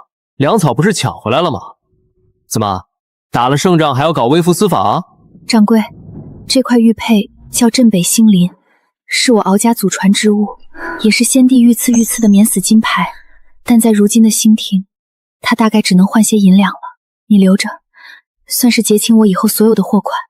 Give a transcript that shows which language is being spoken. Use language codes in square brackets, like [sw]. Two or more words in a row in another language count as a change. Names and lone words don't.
[zh] 糧草不是搶回來了嗎？怎麼打了勝仗還要搞微服私訪？掌櫃，這塊玉佩叫鎮北星鱗，是我敖家祖傳之物，也是先帝御賜的免死金牌。但在如今的新廷，它大概只能換些銀兩了。你留着，算是結清我以後所有的貨款。